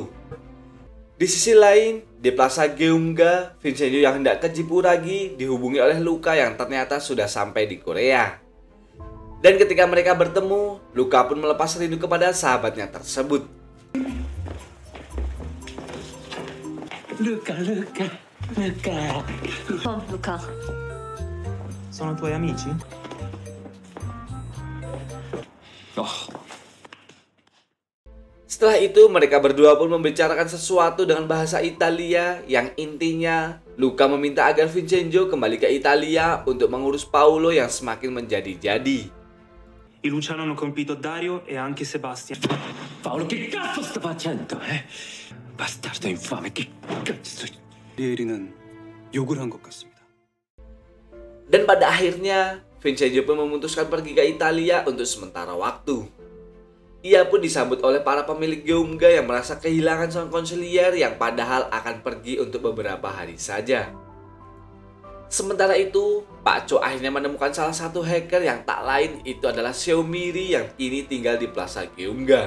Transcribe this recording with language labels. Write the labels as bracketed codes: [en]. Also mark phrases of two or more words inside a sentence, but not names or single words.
[id] Di sisi lain, di Plaza Geumga, Vincenzo yang hendak ke Jipuragi dihubungi oleh Luka yang ternyata sudah sampai di Korea. Dan ketika mereka bertemu, Luka pun melepas rindu kepada sahabatnya tersebut. Luca. [ko] 어, 루카. [it] Sono tuoi amici? [id] Setelah itu mereka berdua pun membicarakan sesuatu dengan bahasa Italia yang intinya Luca meminta agar Vincenzo kembali ke Italia untuk mengurus Paolo yang semakin menjadi-jadi. [it] I Luciano hanno colpito Dario e anche Sebastian. Paolo, che cazzo sta facendo, eh? Bastardo infame, che cazzo... [ko] 리에리는 욕을 한 것 같습니다. [id] Dan pada akhirnya Vincenzo pun memutuskan pergi ke Italia untuk sementara waktu. Ia pun disambut oleh para pemilik Geumga yang merasa kehilangan sang konsilier yang padahal akan pergi untuk beberapa hari saja. Sementara itu, Pak Cho akhirnya menemukan salah satu hacker yang tak lain itu adalah Seo Miri yang kini tinggal di Plaza Geumga.